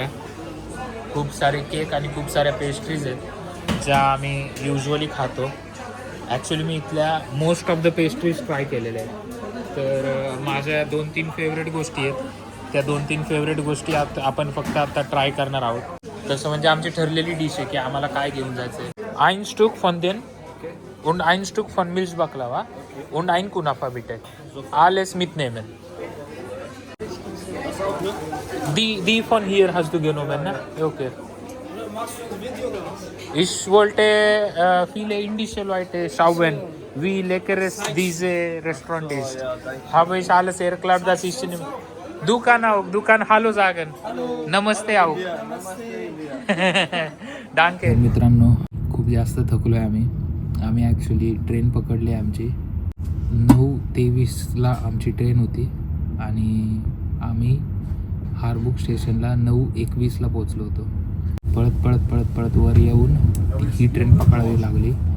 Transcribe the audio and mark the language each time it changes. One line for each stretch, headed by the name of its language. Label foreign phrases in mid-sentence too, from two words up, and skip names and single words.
Marathi: खूप सारे केक आणि खूप साऱ्या पेस्ट्रीज आहेत ज्या आम्ही युजली खातो. ॲक्च्युली मी इथल्या
English: most of the pastries
Marathi: ट्राय केलेल्या आहेत. तर माझ्या 2-3 फेवरेट गोष्टी आहेत. त्या 2-3 फेवरेट गोष्टी आपण फक्त आता ट्राय करणार आहोत. तसं म्हणजे आमची ठरलेली डिश आहे की आम्हाला काय घेऊन जायचं आहे.
German: ein Stück von den und ein Stück von Milchbaklava und ein Kunafa bitte. Alles mitnehmen. Die von hier hast du genommen, ne? Okay. Ich wollte viele indische Leute schauen, wie lecker es diese Restaurant ist. Habe ich alles erklärt, dass ich du kann Hallo sagen.
Hindi: नमस्ते आओ.
German: Danke.
Marathi: मित्रांनो, खूप जास्त थकलो आहे आम्ही ॲक्च्युली ट्रेन पकडली आहे आमची 9:23ला आमची ट्रेन होती आणि आम्ही हारबुक स्टेशनला 9:21ला पोचलो होतो. पळत वर येऊन ही ट्रेन पकडावी लागली.